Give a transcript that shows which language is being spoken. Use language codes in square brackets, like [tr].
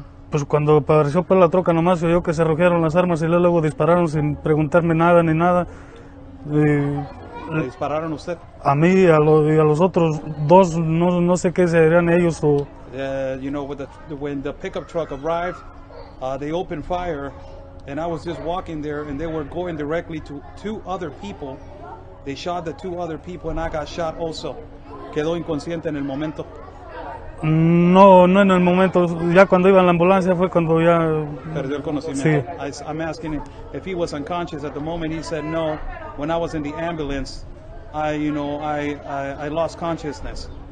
[es] Pues cuando apareció pues la troca nomás se oyó que se arrojaron las armas y luego dispararon sin preguntarme nada ni nada. ¿Le dispararon a usted? A mí y a los otros 2, no sé qué serían ellos o... [en] When the pickup truck arrived, they opened fire, and I was just walking there, and they were going directly to 2 other people. They shot the 2 other people, and I got shot also. [es] Quedó inconsciente en el momento. No en el momento, ya cuando iba en la ambulancia fue cuando ya... Perdió el conocimiento. Sí. [en] I'm asking him if he was unconscious at the moment. He said no. When I was in the ambulance, I lost consciousness.